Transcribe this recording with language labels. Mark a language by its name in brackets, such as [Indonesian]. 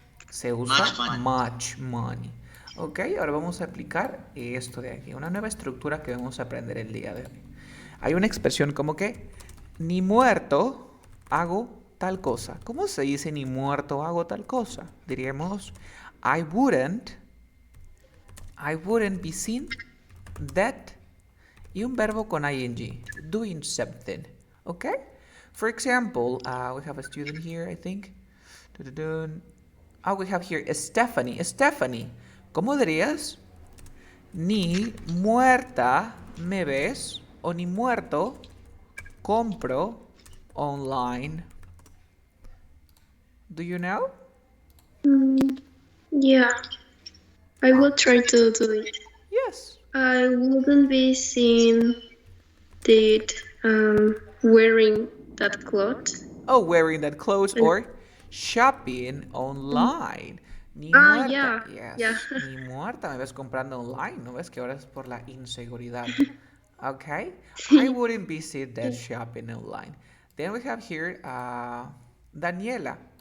[Spanish] Se usa [English] much money. [Spanish] Ok, ahora vamos a aplicar esto de aquí, una nueva estructura que vamos a aprender el día de hoy. Hay una expresión como que, ni muerto hago tal cosa. ¿Cómo se dice ni muerto hago tal cosa? Diríamos, [English] I wouldn't be seen dead [Spanish] y un verbo con ing, [English] doing something. Okay? For example, we have a student here, I think. We have here Stephanie. Stephanie, [Spanish] ¿cómo dirías? Ni muerta me ves o ni muerto compro online. [English] Do you know? Yeah, I will try to do it. Yes. I wouldn't be seen that wearing that clothes. Oh, wearing that clothes or shopping online. [Spanish] Ni muerta. [English] Yeah, Yes. yeah. [Spanish] Ni muerta me ves comprando online. ¿No ves que ahora es por la inseguridad? [English] Okay. I wouldn't be seen that shopping online. Then we have here Daniela.